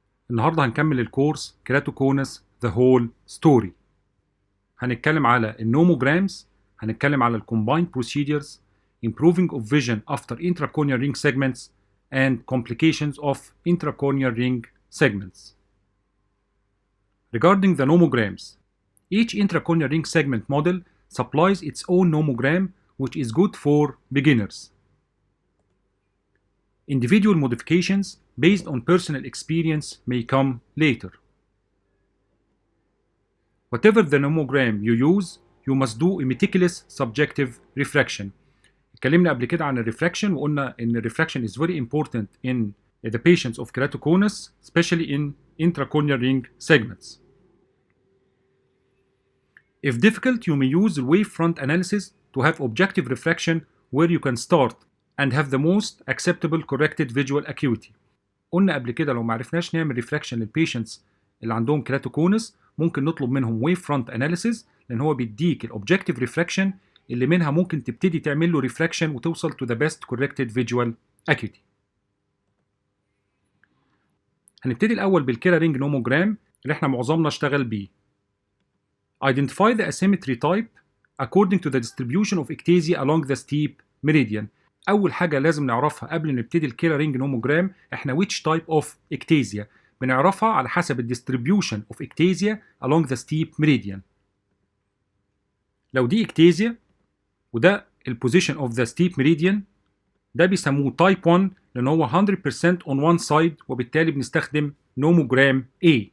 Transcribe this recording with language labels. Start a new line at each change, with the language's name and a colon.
Arabic: النهارده هنكمل الكورس كيراتوكونس ذا هول ستوري. هنتكلم على النوموجرامز، هنتكلم على الكومبايند بروسيدرز،
English: improving of vision after intracorneal ring segments and complications of intracorneal ring segments. Regarding the nomograms, each intracorneal ring segment model supplies its own nomogram, which is good for beginners. Individual modifications based on personal experience may come later. Whatever the nomogram you use, you must do a meticulous subjective refraction.
Arabic: اتكلمنا قبل كده عن الريفراكشن وقلنا ان الريفراكشن
English: is very important in the patients of keratoconus, especially in intracorneal ring segments. If difficult, you may use wavefront analysis to have objective refraction where you can start and have the most acceptable corrected visual acuity.
Arabic: قلنا قبل كده لو ما عرفناش نعمل ريفراكشن للبيشنتس اللي عندهم كيراتوكونس ممكن نطلب منهم ويف فرونت اناليسيز، لان هو بيديك الاوبجكتيف ريفراكشن اللي منها ممكن تبتدي تعمل له ريفراكشن وتوصل
English: to the best corrected visual acuity.
Arabic: هنبتدي الاول بالكيرا رينج نوموجرام اللي احنا معظمنا اشتغل بيه.
English: Identify the asymmetry type according to the distribution of ectasia along the steep meridian.
Arabic: أول حاجة لازم نعرفها قبل ما نبتدي الكيرا رينج نوموجرام احنا
English: which type of ectasia.
Arabic: بنعرفها على حسب ال
English: distribution of ectasia along the steep meridian.
Arabic: لو دي
English: ectasia
Arabic: وده ال
English: position of the steep meridian
Arabic: ده بيسموه
English: type 1
Arabic: لأن هو
English: 100% on one side
Arabic: وبالتالي بنستخدم
English: nomogram A.